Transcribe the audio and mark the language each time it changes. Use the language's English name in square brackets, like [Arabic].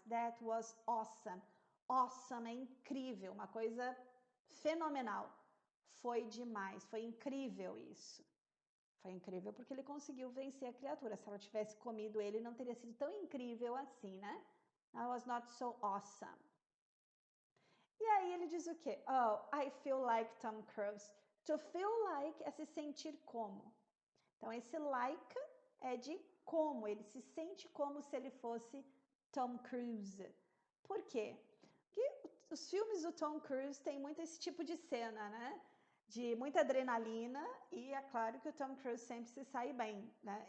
[English] That was awesome. [Portuguese] Awesome é incrível, uma coisa fenomenal. Foi demais, foi incrível isso. Foi incrível porque ele conseguiu vencer a criatura. Se ela tivesse comido ele, não teria sido tão incrível assim, né? [English] That was not so awesome. [Portuguese] E aí ele diz o quê? [English] Oh, I feel like Tom Cruise. To feel like [Portuguese] é se sentir como. Então, esse like é de como. Ele se sente como se ele fosse Tom Cruise. Por quê? Porque os filmes do Tom Cruise têm muito esse tipo de cena, né? De muita adrenalina, e é claro que o Tom Cruise sempre se sai bem, né?